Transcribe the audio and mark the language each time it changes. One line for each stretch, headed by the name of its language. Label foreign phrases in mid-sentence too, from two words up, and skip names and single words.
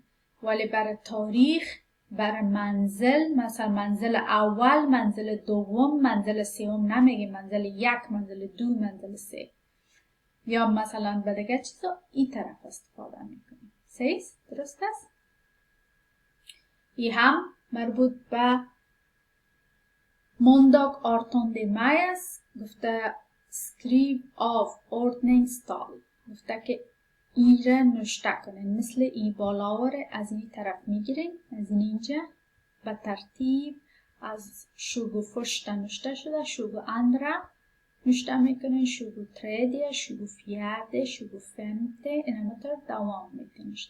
Persian: ولی برای تاریخ، برای منزل، مثلا منزل اول، منزل دوم، منزل سوم نمیگیم، منزل 1، منزل 2، منزل 3. یا مثلا به دیگه چیزا این طرف استفاده میکنیم. سیست درست است؟ این هم مربوط به
Swedish: måndag 18 maj
Persian: است. گفته
Swedish: skriv av ordningstal.
Persian: گفته که ایره نوشته کنین، مثل ای بالاور از این طرف میگیرین، از اینجا به ترتیب از 21 نوشته شده، 22 نوشته میکنین، 23, 24, 25 این همطور دوام میکنیش.